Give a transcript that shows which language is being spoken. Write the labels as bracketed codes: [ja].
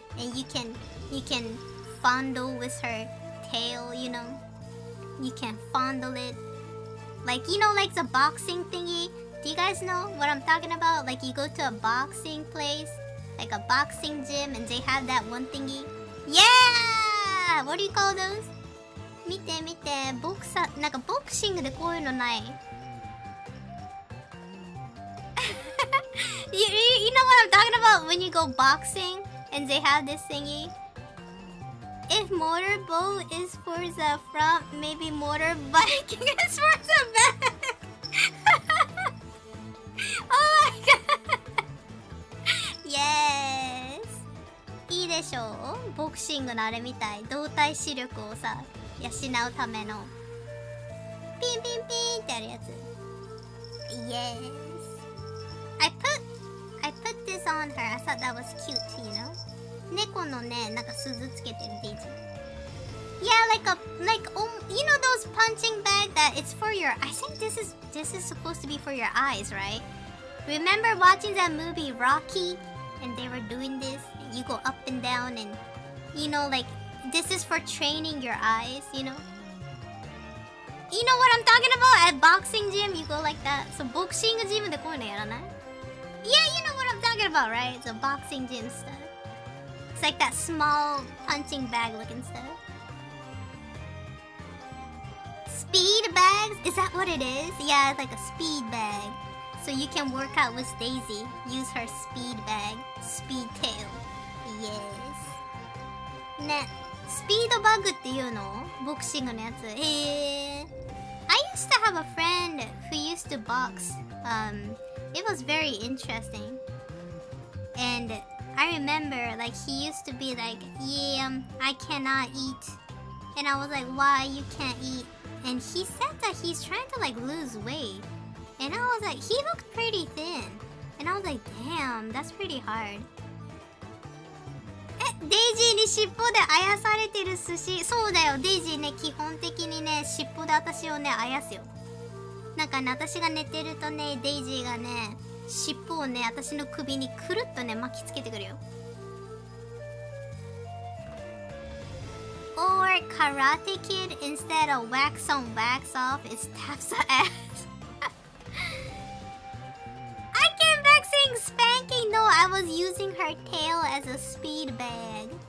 [en] And you can fondle with her tail, you know. You can fondle it. Like, you know, like the boxing thingy. Do you guys know what I'm talking about? Like you go to a boxing place, like a boxing gym, and they have that one thingy. Yeah! What do you call those? [ja] 見てなんかボクシングでこういうのない？ [en] you know what I'm talking about when you go boxing and they have this thingy? If motorboat is for the front, maybe motorbiking is for the back. Oh my god. Yes. [ja] いいでしょう？ボクシングのあれみたい。動体視力をさ、養うための。ピンピンピンってあるやつ。 [en] Yes. I put this on her. I thought that was cute, you know? [ja] 猫のね、なんか鈴つけてるデイジー。 [en] Yeah, like you know those punching bag that it's for your. I think this is supposed to be for your eyes, right? Remember watching that movie Rocky, and they were doing this. You go up and down, and you know, like this is for training your eyes. You know what I'm talking about? At boxing gym, you go like that. [ja] So boxing gym でこういうのやらない？ [en] Yeah, you know what I'm talking about, right? It's a boxing gym stuff. It's like that small punching bag looking stuff. Speed bags? Is that what it is? Yeah, it's like a speed bag. So you can work out with Daisy. Use her speed bag. Speed tail. Yes. [ja] ね、スピードバグっていうの？ボクシングのやつ。 [en] I used to have a friend who used to box. It was very interesting. And I remember, like, he used to be like, yeah, I cannot eat. And I was like, why you can't eat? And he said that he's trying to, like, lose weight. And I was like, he looked pretty thin. And I was like, damn, that's pretty hard. [ja] デイジーに尻尾であやされてる寿司。そうだよ、デイジーね、基本的にね、尻尾で私をね、あやすよ。なんかね、私が寝てるとね、デイジーがね、尻尾をね、私の首にくるっとね、巻きつけてくるよ。 [en] Or Karate Kid, instead of wax on, wax off, it taps the ass. I came back saying spanking. No, I was using her tail as a speed bag.